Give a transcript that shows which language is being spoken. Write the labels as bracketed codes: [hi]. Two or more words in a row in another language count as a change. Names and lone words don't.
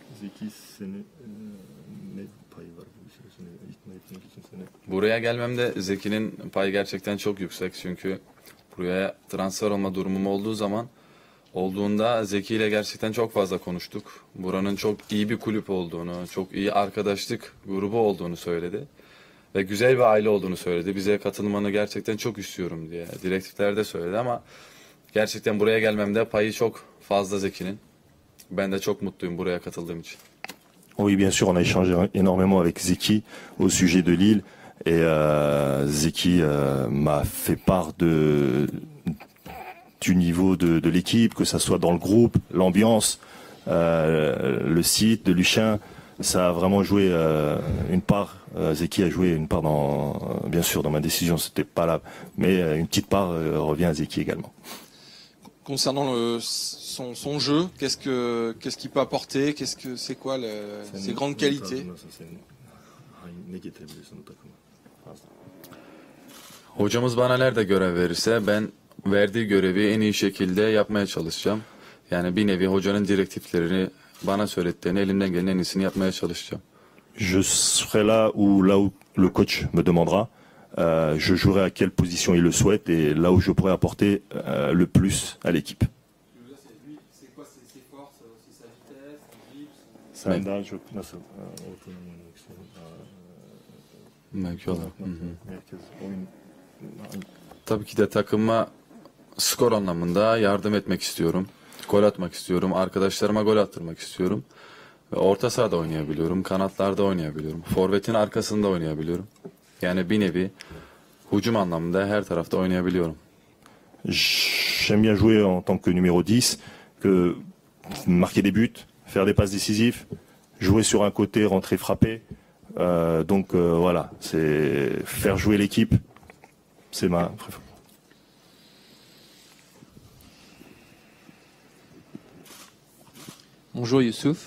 [tr] Buraya gelmemde Zeki'nin payı gerçekten çok yüksek çünkü buraya transfer olma durumum olduğunda Zeki ile gerçekten çok fazla konuştuk. Buranın çok iyi bir kulüp olduğunu, çok iyi arkadaşlık grubu olduğunu söyledi. Ve güzel bir aile olduğunu söyledi. Bize katılmanı gerçekten çok istiyorum diye. Direktifler de söyledi ama gerçekten buraya gelmemde payı çok fazla Zeki'nin. Ben de çok mutluyum buraya katıldığım için. [fr] Oui, bien sûr, on a échangé énormément avec Zeki au sujet de Lille. Et Zeki m'a fait part du niveau de l'équipe, que ça soit dans le groupe, l'ambiance, le site de Luchin. Ça a vraiment joué une part. Zeki a joué une part bien sûr, dans ma décision, c'était pas là, mais une petite part revient à Zeki également. Concernant son jeu, qu'est-ce qu'il peut apporter? C'est quoi ses grandes qualités? [tr] Hocamız bana nerede görev verirse ben verdiği görevi en iyi şekilde yapmaya çalışacağım. Yani bir nevi hocanın direktiflerini bana söylettiğini elimden gelen en iyisini yapmaya çalışacağım. [fr] Je serai là où le coach me demandera. je jouerai à quelle position il le souhaite et là où je pourrais apporter le plus à l'équipe. C'est quoi ses forces, c'est sa vitesse, son dribble, [tr] Sen daha çok nasıl Belki o da. Hı hı. merkez oyun Tabii ki de takıma skor anlamında yardım etmek istiyorum. Gol atmak istiyorum. Arkadaşlarıma gol attırmak istiyorum. Ve orta sahada oynayabiliyorum. Kanatlarda oynayabiliyorum. Forvetin arkasında oynayabiliyorum. Yani bir nevi hücum anlamında her tarafta oynayabiliyorum. [fr] J'aime bien jouer en tant que numéro 10, que marquer des buts, faire des passes décisives, jouer sur un côté, rentrer, frapper. Donc voilà, c'est faire jouer l'équipe. C'est ma préférence. Bonjour Youssouf.